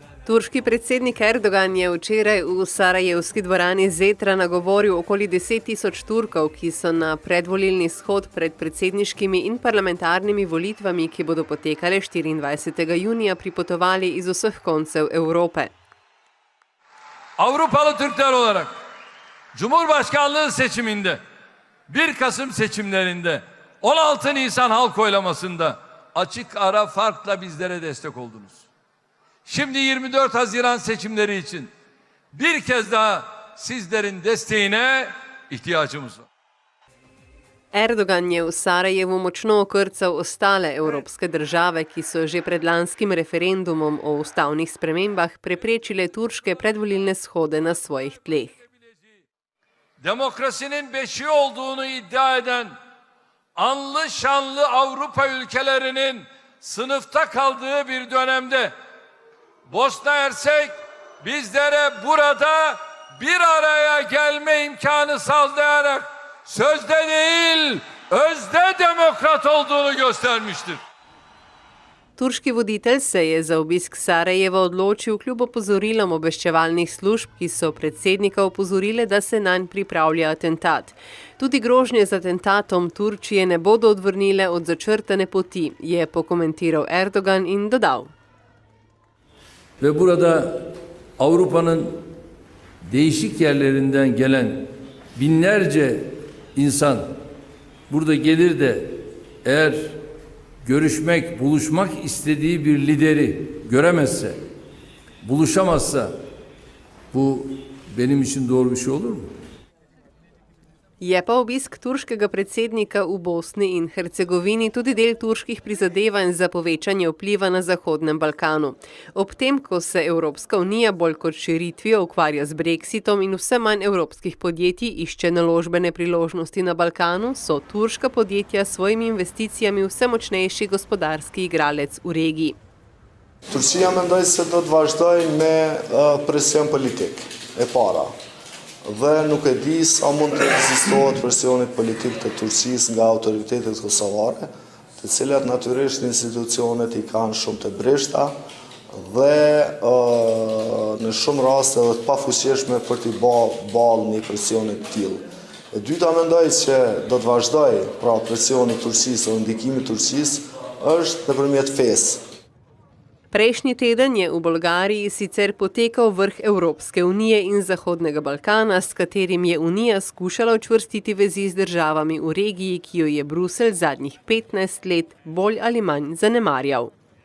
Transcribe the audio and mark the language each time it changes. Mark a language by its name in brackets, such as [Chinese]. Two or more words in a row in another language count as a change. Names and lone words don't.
[Slovenian] Turški predsednik Erdogan je včeraj v sarajevski dvorani Zetra nagovoril okoli 10.000 Turkov, ki so na predvolilni shod pred predsedniškimi in parlamentarnimi volitvami, ki bodo potekale 24. junija, pripotovali iz vseh koncev Evrope. [Turkish] Avrupalı Türkler olarak Cumhurbaşkanlığı seçiminde, 1 Kasım seçimlerinde, 16 Nisan halk oylamasında açık ara farkla bizlere destek oldunuz. Şimdi 24 Haziran seçimleri için bir kez daha sizlerin desteğine ihtiyacımız var. [Slovenian] Erdogan je v Sarajevu močno okrcal ostale evropske države, ki so že pred lanskim referendumom o ustavnih spremembah preprečile turške predvolilne shode na svojih tleh. [Turkish] Demokrasinin beşiği olduğunu iddia eden anlı şanlı Avrupa ülkelerinin sınıfta kaldığı bir dönemde Bosna Hersek bizlere burada bir araya gelme imkanı sağlayarak sözde değil, özde demokrat olduğunu göstermiştir. [Slovenian] Turški voditelj se je za obisk Sarajeva odločil kljub opozorilom obveščevalnih služb, ki so predsednika opozorile, da se nanj pripravlja atentat. Tudi grožnje z atentatom Turčije ne bodo odvrnile od začrtane poti, je pokomentiral Erdogan in dodal. [Turkish] Ve burada Avrupa'nın değişik yerlerinden gelen binlerce insan burada gelir de eğer görüşmek, buluşmak istediği bir lideri göremezse, buluşamazsa bu benim için doğru bir şey olur mu? [Slovenian] Je pa obisk turškega predsednika v Bosni in Hercegovini tudi del turških prizadevanj za povečanje vpliva na Zahodnem Balkanu. Ob tem, ko se Evropska unija bolj kot širitvijo ukvarja z Brexitom in vse manj evropskih podjetij išče naložbene priložnosti na Balkanu, so turška podjetja s svojimi investicijami vse močnejši gospodarski igralec v regiji. [Albanian] Turqia mendoj se do të vazhdojë me presion politik e para. Dhe nuk e di sa mund të ekzistohet presionit politik të Turqisë nga autoritetet kosovare, të cilat natyrisht institucionet i kanë shumë të breshta dhe në shumë raste edhe të pafuqishme për t'i ballë një presionit të tillë. E dyta mendoj që do të vazhdojë pra presioni Turqisë ose ndikimi Turqisë është nëpërmjet fesë. [Slovenian] Prejšnji teden je v Bolgariji sicer potekal vrh Evropske unije in Zahodnega Balkana, s katerim je Unija skušala učvrstiti vezi z državami v regiji, ki jo je Bruselj zadnjih 15 let bolj ali manj zanemarjal.